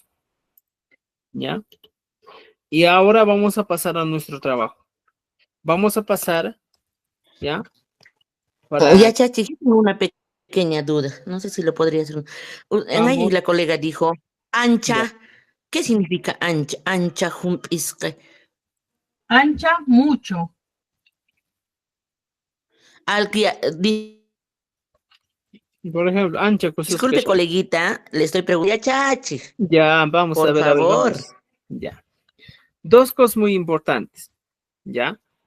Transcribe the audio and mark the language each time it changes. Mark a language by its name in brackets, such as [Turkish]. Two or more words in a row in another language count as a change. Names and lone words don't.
[Spanish] ¿Ya? Y ahora vamos a pasar a nuestro trabajo. Vamos a pasar, ¿ya? Ya, Para, Chachi, yo tengo una pequeña duda. No sé si lo podría hacer. En ahí vamos, la colega dijo, ya. ancha. ¿Qué significa ancha? Ancha isque. Ancha, mucho. Por ejemplo, ancha, cosas que... Disculpe, coleguita, le estoy preguntando. Ya, Chachi, Ya, vamos por a ver, favor. vamos. Ya. Dos cosas muy importantes, ¿ya?